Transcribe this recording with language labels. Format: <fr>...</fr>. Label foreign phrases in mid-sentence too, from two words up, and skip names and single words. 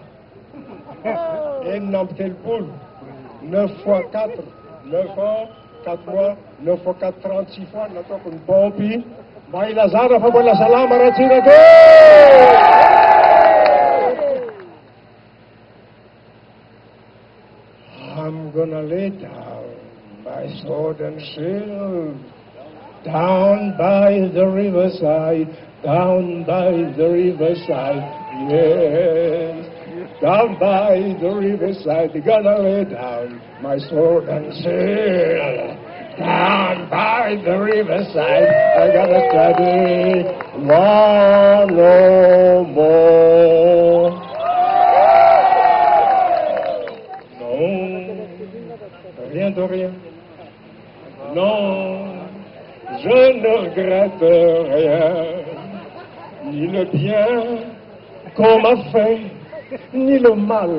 <mg>enina amby telopolo 9</mg> <fr>fois 4 9 ans 4 mois 9 fois 4 36 fois</fr> <mg>nataoko ny pompy mba ilazana fa mbola salama Ratsiraka.</mg> <en>I'm gonna lay down my sword and shield down by the riverside, down by the riverside, yes, down by the riverside, gonna lay down my sword and shield. Down by the riverside, I gotta study one no more.</en> <fr>Non, rien de rien. Non, je ne regrette rien. Ni le bien qu'on m'a fait, ni le mal.</fr>